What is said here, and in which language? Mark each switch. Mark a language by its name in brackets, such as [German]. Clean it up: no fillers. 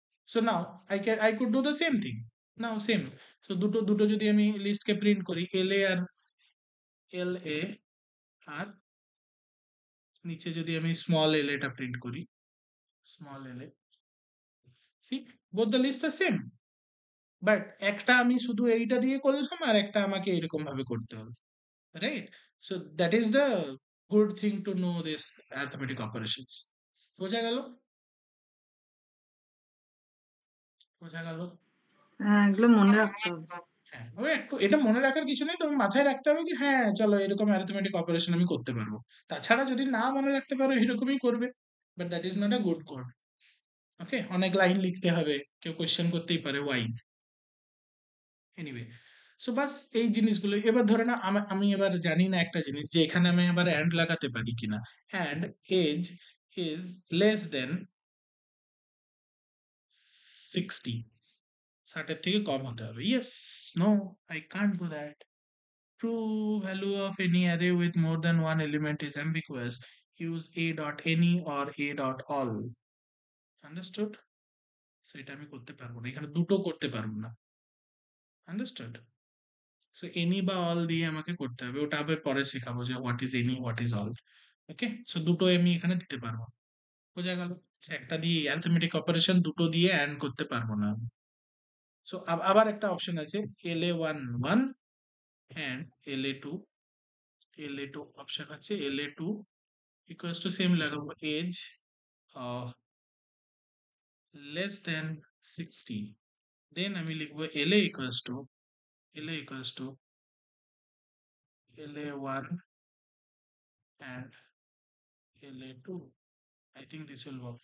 [English] So now I could do the same thing. [Bangla] Now same. So দুটো যদি আমি লিস্টকে print করি, এল এ আর নিচে যদি আমি স্মল এল এটা প্রিন্ট করি, small L A, [English] see both the list are same, [Bangla] but একটা আমি শুধু এইটা দিয়ে করলাম আর একটা আমাকে এরকম ভাবে করতে হবে, right? [English] So that is the good thing to know this arithmetic operations. [Bangla] বোঝা গেল? বোঝা গেল? হ্যাঁ, এগুলো মনে রাখতে হবে। হ্যাঁ, হ্যাঁ, ওই একটু এটা মনে রাখার কিছু নেই। তুমি মাথায় রাখতে হবে যে হ্যাঁ, চলো এরকম arithmetic অপারেশন আমি করতে পারবো। তাছাড়া যদি না মনে রাখতে পারো এরকমই করবে। [English] But that is not a good code. Okay? [Bangla] অনেক লাইন লিখতে হবে। কেউ কোয়েশ্চেন করতেই পারে why? এনিওয়ে, সো বাস এই জিনিসগুলো। এবার ধরে নাও আমি এবার জানি না একটা জিনিস যে এখানে আমি আবার and লাগাতে পারি কিনা। [English] and age is less than 60, 60 [Bangla] এর থেকে কম হতে হবে। [English] Yes, no, I can't do that. True value of any array with more than one element is ambiguous. Use a dot any or a dot all. Understood? [Bangla] So এটা আমি করতে পারবো না। এখানে দুটো করতে পারবো না। [English] Understood? [Bangla] So any বা all দিয়ে আমাকে করতে হবে। ওটা আবার পরে শেখাবো যে [English] what is any, what is all. [Bangla] Okay? So দুটো আমি এখানে দিতে পারবো না। বোঝা গেল? একটা দিয়ে arithmetic অপারেশন দুটো দিয়ে and করতে পারবো না। সো আবার একটা অপশন আছে LA1 1 and LA2 অপশন আছে LA2 equals to same লাগাবো age less than 60, then আমি লিখবো LA equals to LA1 and LA2. [English] I think this will work.